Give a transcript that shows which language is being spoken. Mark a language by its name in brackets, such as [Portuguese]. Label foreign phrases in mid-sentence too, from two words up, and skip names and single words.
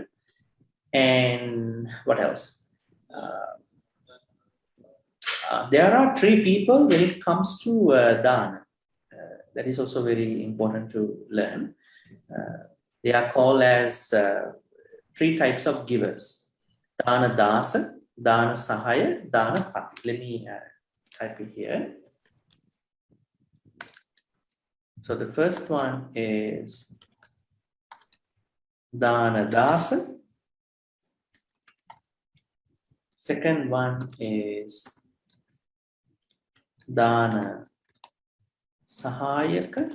[English] And what else? There are 3 people when it comes to dana. That is also very important to learn. They are called as 3 types of givers: [Pali] dana dasa, dana sahaya, dana pati. [English] Let me type it here. So the first one is [Pali] dana dasa. [English] Second one is [Pali] dana sahayaka.